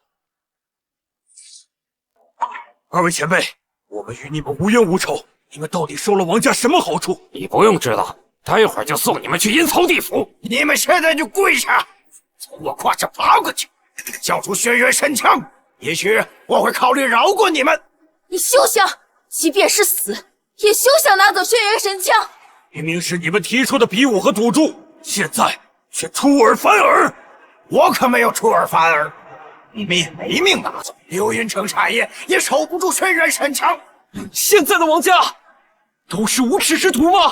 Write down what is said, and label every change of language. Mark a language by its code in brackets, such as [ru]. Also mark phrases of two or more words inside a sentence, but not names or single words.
[zh] 2位前輩，我們與你們無冤無仇，你們到底收了王家什麼好處？你不用知道，待會兒就送你們去陰曹地府。你們現在就跪下，從我胯下爬過去，交出轩轅神槍，也許我會考慮饒過你們。你休想！即便是死，也休想拿走轩轅神槍！明明是你們提出的比武和赌注，现在却出尔反尔。我可沒有出爾反爾，你們也沒命拿走流雲城產業，也守不住軒轅神槍。現在的王家都是無恥之徒嗎？